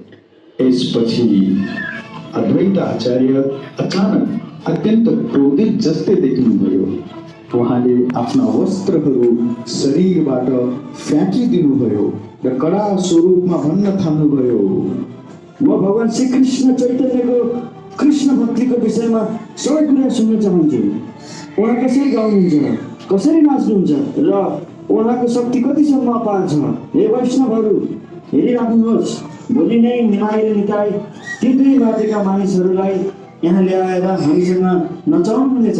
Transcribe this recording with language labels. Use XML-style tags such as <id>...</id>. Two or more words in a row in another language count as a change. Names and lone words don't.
<ne>यसपछि अद्वैत आचार्य अचानक अत्यन्त क्रोधित जस्तै देखिनुभयो। उहाँले आफ्ना वस्त्रहरू शरीरबाट फ्याँकिदिनुभयो र कडा स्वरूपमा भन्न थाल्नुभयो, म भगवान श्री कृष्ण चैतन्यको कृष्ण भक्तिको विषयमा सबै कुरा सुन्न चाहन्छु। उहाँ कसरी गाउनुहुन्छ, कसरी नाच्नुहुन्छ र उहाँको शक्ति कतिसम्म अपार छ। हे वैष्णवहरू हेरिराख्नुहोस्, भोलि नै निमाई र निताई ती दुई माथिका मानिसहरूलाई यहाँ ल्याएर हामीसँग नचाउनुहुनेछ।</ne>